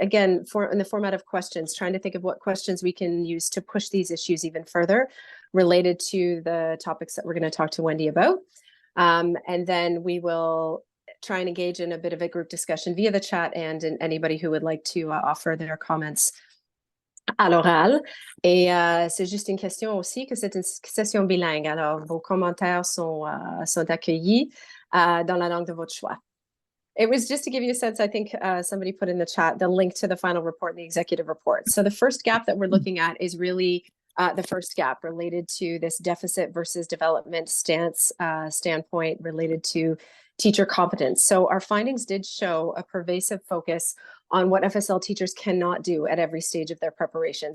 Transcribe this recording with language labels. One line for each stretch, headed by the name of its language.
English: Again, in the format of questions, trying to think of what questions we can use to push these issues even further related to the topics that we're going to talk to Wendy about. And then we will try and engage in a bit of a group discussion via the chat and anybody who would like to offer their comments
French: à l'oral. Et c'est juste une question aussi que c'est une session bilingue. Alors, vos commentaires sont accueillis dans la langue de votre choix.
English: It was just to give you a sense, I think somebody put in the chat the link to the final report and the executive report. So the first gap that we're looking at is really the first gap related to this deficit versus development standpoint related to teacher competence. So our findings did show a pervasive focus on what FSL teachers cannot do at every stage of their preparation.